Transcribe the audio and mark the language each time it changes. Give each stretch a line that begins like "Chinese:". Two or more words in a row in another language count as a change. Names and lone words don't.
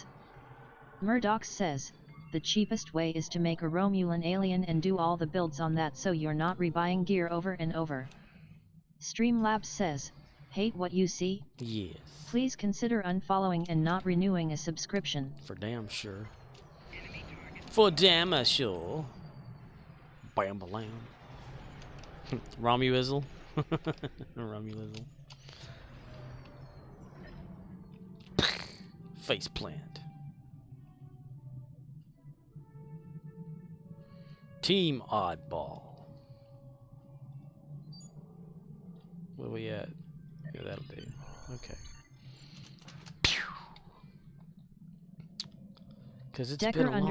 English: Murdoch says, the cheapest way is to make a Romulan alien and do all the builds on that so you're not rebuying gear over and over. Streamlabs says, hate what you see? Yes. Please consider unfollowing and not renewing a subscription. For damn sure. For damn sure. Bam balam. Romuizzle. Romuizzle. Face plant. Team Oddball. Where we at? Yeah, that'll do. Okay. Because it's been a long